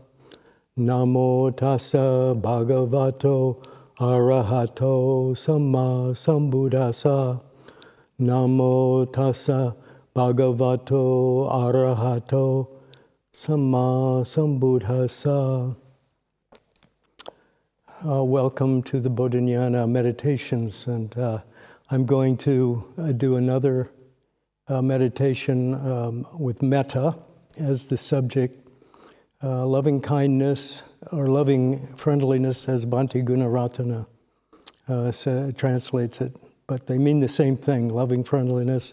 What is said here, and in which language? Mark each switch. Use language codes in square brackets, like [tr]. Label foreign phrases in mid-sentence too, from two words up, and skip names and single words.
[pi] Namo tassa bhagavato arahato samma sambuddhassa. Namo tassa bhagavato arahato samma sambuddhassa. [en] Welcome to the Bodhinyana meditations, and I'm going to do another meditation with Metta as the subject. Loving kindness or loving friendliness, as Bhante Gunaratana translates it, but they mean the same thing, loving friendliness.